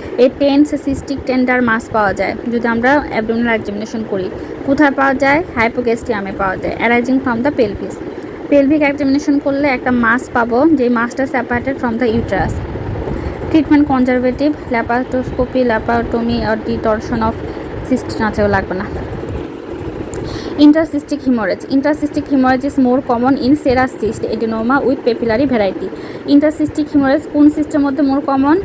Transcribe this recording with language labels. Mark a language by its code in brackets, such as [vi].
[bn] এই tense cystic tender মাস পাওয়া যায় যদি আমরা অ্যাবডোমিনাল এক্সামিনেশন করি। কোথায় পাওয়া যায়? হাইপোগ্যাস্ট্রিয়ামে পাওয়া যায়, [en] Arising from the pelvis. [bn] Pelvic examination করলে একটা মাস পাবো, যে মাসটা [en] Separated from the uterus. [bn] Treatment conservative, laparoscopy, laparotomy আর ডিটরশন of cyst নাচেও লাগবে না। [en] Intercystic hemorrhage is more common in serous cyst adenoma with papillary variety. [bn] Intercystic hemorrhage কোন সিস্টের মধ্যে more common?